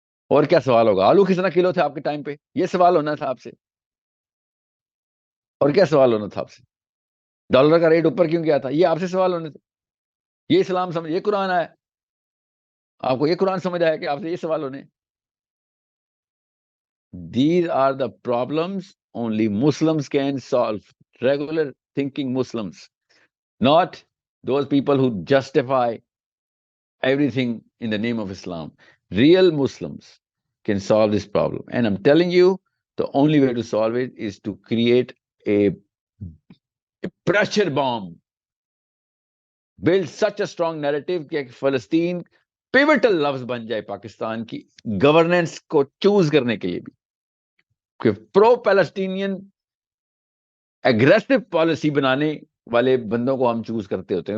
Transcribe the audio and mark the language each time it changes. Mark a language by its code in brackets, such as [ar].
[ur] اور کیا سوال ہوگا؟ آلو کس طرح کلو تھے آپ کے ٹائم پہ، یہ سوال ہونا تھا آپ سے. اور کیا سوال ہونا تھا آپ سے؟ ڈالر کا ریٹ اوپر کیوں گیا تھا، یہ آپ سے سوال ہونے تھے. یہ اسلام سمجھ، یہ قرآن آیا، آپ کو یہ قرآن سمجھ آیا کہ آپ سے یہ سوال ہونے. [en] These are the problems only Muslims can solve. Regular thinking Muslims, not those people who justify everything in the name of Islam. Real Muslims can solve this problem. And I'm telling you, the only way to solve it is to create a pressure bomb. Build such a strong narrative [ur] کہ فلسطین pivotal لفظ بن جائے پاکستان کی governance کو choose کرنے کے لیے بھی، کہ پرو پیلسٹینین ایگریسو پالیسی بنانے والے بندوں کو ہم چوز کرتے ہوتے ہیں.